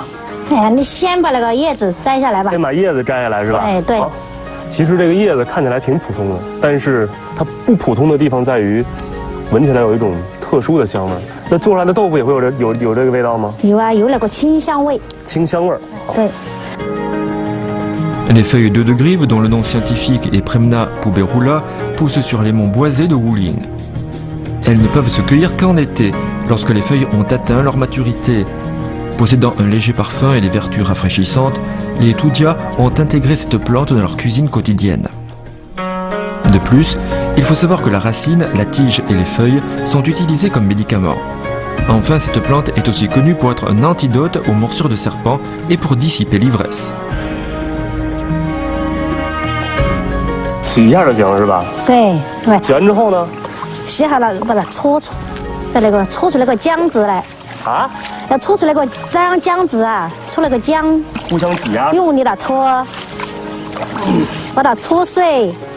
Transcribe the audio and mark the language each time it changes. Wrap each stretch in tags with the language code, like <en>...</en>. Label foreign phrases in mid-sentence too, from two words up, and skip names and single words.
<zh>哎呀，你先把那个叶子摘下来吧。先把叶子摘下来是吧？哎，对。其实这个叶子看起来挺普通的，但是它不普通的地方在于，闻起来有一种特殊的香味。那做出来的豆腐也会有这个味道吗？有啊，有那个清香味。清香味儿。对。</zh> <fr>Les feuilles d'œuf de grive, dont le nom scientifique est Premna puberula, poussent sur les monts boisés de Wuling. Elles ne peuvent se cueillir qu'en été, lorsque les feuilles ont atteint leur maturité. Possédant un léger parfum et des vertus rafraîchissantes, les Toudia ont intégré cette plante dans leur cuisine quotidienne. De plus, il faut savoir que la racine, la tige et les feuilles sont utilisées comme médicaments. Enfin, cette plante est aussi connue pour être un antidote aux morsures de serpents et pour dissiper l'ivresse.</fr> <zh>洗一下就行是吧？对。洗完之后呢？洗好了，把它搓出，再那个搓出那个浆子来。啊？要搓出那个浆子啊，搓那个浆。互相挤压。用力的搓，把它搓碎。</zh>